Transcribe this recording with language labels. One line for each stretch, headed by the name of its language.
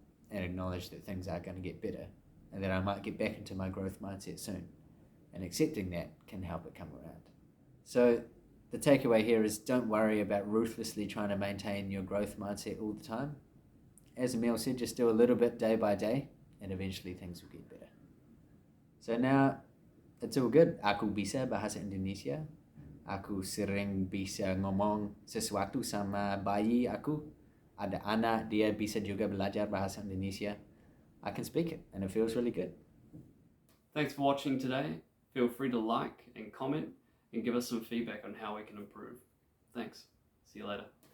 English: and acknowledge that things are going to get better and that I might get back into my growth mindset soon. And accepting that can help it come around. So the takeaway here is don't worry about ruthlessly trying to maintain your growth mindset all the time. As Emil said, just do a little bit day by day and eventually things will get better. So now it's all good.
Indonesian: Aku bisa bahasa Indonesia. Aku sering bisa ngomong sesuatu sama bayi aku. Ada anak, dia bisa juga belajar bahasa Indonesia.
English: I can speak it and it feels really good. Thanks for watching today. Feel free to like and comment and give us some feedback on how we can improve. Thanks. See you later.